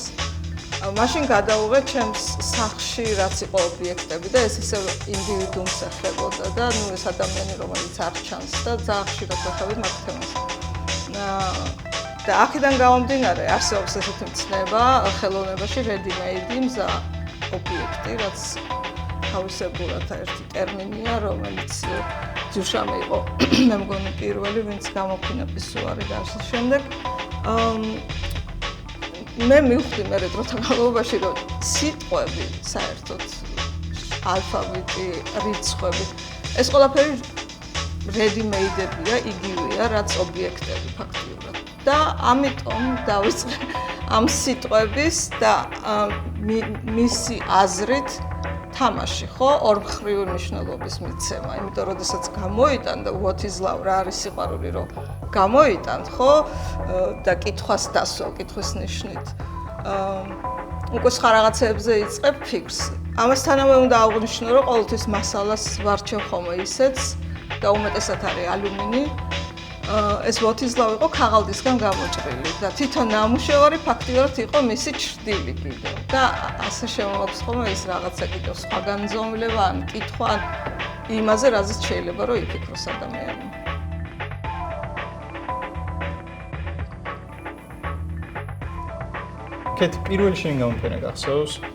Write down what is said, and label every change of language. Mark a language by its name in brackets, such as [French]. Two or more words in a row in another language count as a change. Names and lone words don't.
[Georgian] მაშინ გადავუღე ჩემს სახლში რაც იყო ობიექტები და ეს ისევ ინდივიდუუმს ეხებოდა და ნუ ეს ადამიანი რომელიც არ ჩანს და ძალიან ხშირად ვეხებით მაგ თემას. და აქედან გამომდინარე არსებობს ესეთი მცნება ხელოვნებაში ready-made მზა ობიექტი, რაც თავისებურად ერთი ტერმინია, რომელიც ძუშამი იყო მე მგონი პირველი, ვინც გამოფინა პისუარი და ასე შემდეგ. მე მივხვდი მე დროთა განმავლობაში, რომ სიტყვები საერთოდ ალფაბეტი, რიცხვები, ეს ყველაფერი ready-made-ებია, იგივეა, რაც ობიექტები ფაქტიურად. და ამიტომ დავიწყე ამ სიტყვების და მისი აზრით თამაში, ხო, ორმხრივი მნიშვნელობის მიცემა. იმიტომ რომ როდესაც გამოიტანდა [English] what is love, [Georgian] რა არის სიყვარული, რომ გამოიტანთ, ხო, და კითხვას დასვა, კითხვის ნიშნით. უკვე სხვა რაღაცებზე იწყებ ფიქრს. ამასთანავე უნდა აღვნიშნო, რომ ყოველთვის მასალას ვარჩევ ხოლმე ისეც და უმეტესად არის ალუმინი. ეს [English] what is love [Georgian] იყო ქაღალდისგან გამოჭრილი და თვითონ ნამუშევარი ფაქტიურად იყო მისი ჩრდილი კიდევ და ასე შემოაქვს ხოლმე ის რაღაცა კიდევ სხვა განზომილება ან კითხვა ან იმაზე რაზეც შეიძლება რომ იფიქროს ადამიანი. კეთი პირველი შენი გამოფენა გახსოვს?